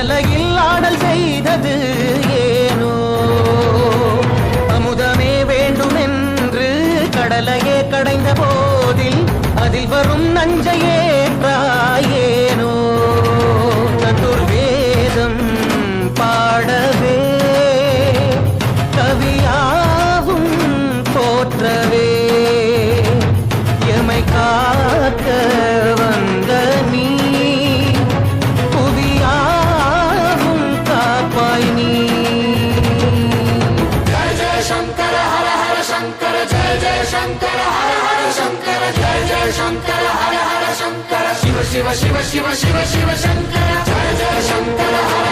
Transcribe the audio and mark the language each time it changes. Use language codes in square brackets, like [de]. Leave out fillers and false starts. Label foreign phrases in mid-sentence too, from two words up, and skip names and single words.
[ta] அலையில் ஆடல் செய்தது ஏனோ அமுதமே வேண்டுமென்று கடலையே கடைந்த போதில் அதில் வரும் நஞ்சையே ஏனோ சதுர்வேதம் பாடவே கவியாவும் போற்றவே எமை காக்க வந்த நீ புவியாவும் காப்பாய் நீ. [sa] जय जय शंकर हर हर शंकर जय जय शंकर हर हर शंकर जय जय शंकर हर हर शंकर शिव शिव शिव शिव शिव शिव शंकर जय जय शंकर